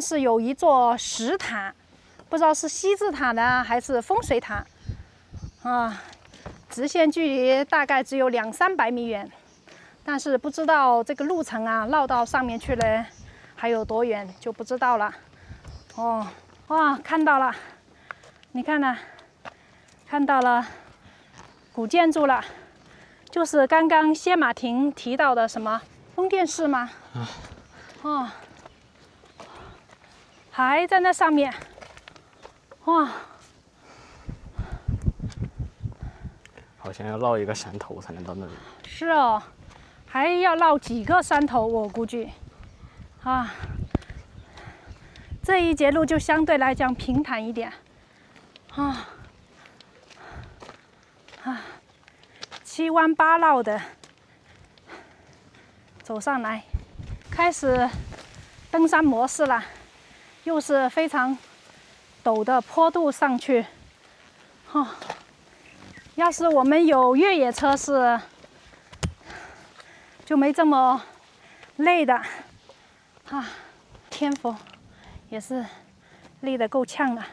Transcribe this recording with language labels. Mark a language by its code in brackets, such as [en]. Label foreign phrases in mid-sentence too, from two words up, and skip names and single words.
[zh] 是有一座石塔，不知道是西字塔呢還是風水塔啊，直線距離大概只有200-300米遠，但是不知道這個路程啊繞到上面去了還有多遠就不知道了。哦，哇，看到了， 你看呢，看到了古建築了，就是刚剛謝馬婷提到的什麼風電室嗎？哦，還在那上面，哇！好像要繞一個山頭才能到那裡。是哦，還要繞幾個山頭，我估計。啊，這一節路就相對來講平坦一點。七彎八繞的走上來，開始登山模式了，又是非常陡的坡度上去。要是我們有越野車是就沒這麼累的。天佛也是累得夠嗆了。